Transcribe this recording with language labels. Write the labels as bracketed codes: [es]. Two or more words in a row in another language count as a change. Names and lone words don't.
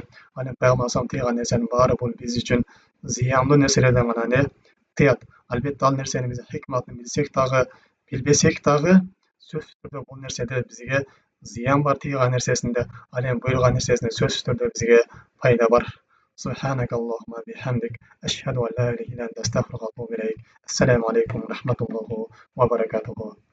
[ky] Ал эми пайгамбар [ar] صلى الله عليه وسلم [ky] тыйган нерсенин баары бул биз үчүн зыяндуу нерселерден гана не тыят. Албетте ал нерсени биз хикматын билсек дагы, билбесек дагы, сөзсүз түрдө бул нерседе бизге зыян бар, тыйган нерсесинде, ал эми буйруган нерсесинде сөзсүз түрдө бизге пайда бар. [ar] سبحانك اللهم وبحمدك، أشهد أن لا إله إلا أنت، أستغفرك وأتوب إليك. السلام عليكم ورحمة الله وبركاته.